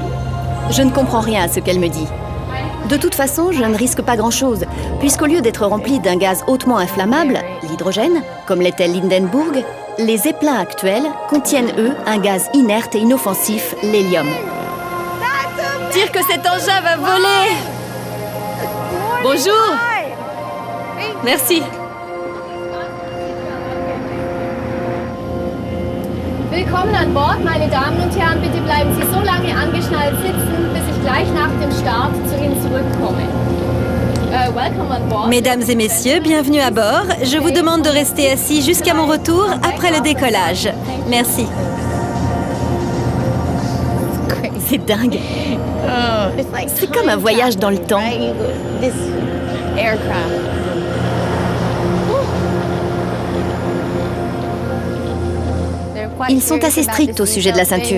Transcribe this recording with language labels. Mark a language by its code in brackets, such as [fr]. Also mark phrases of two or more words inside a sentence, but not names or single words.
[fr] Je ne comprends rien à ce qu'elle me dit. De toute façon, je ne risque pas grand-chose, puisqu'au lieu d'être remplis d'un gaz hautement inflammable, l'hydrogène, comme l'était l'Hindenburg, les Zeppelins actuels contiennent, eux, un gaz inerte et inoffensif, l'hélium. Dire que cet engin va voler! Bonjour! Merci. [de] Willkommen an Bord, meine Damen und Herren. Bitte bleiben Sie so lange angeschnallt sitzen, bis ich gleich nach dem Start zu Ihnen zurückkomme. [en] Welcome on board. [fr] Mesdames et messieurs, bienvenue à bord. Je vous demande de rester assis jusqu'à mon retour après le décollage. Merci. C'est dingue. C'est comme un voyage dans le temps. Ils sont assez stricts au sujet de la ceinture.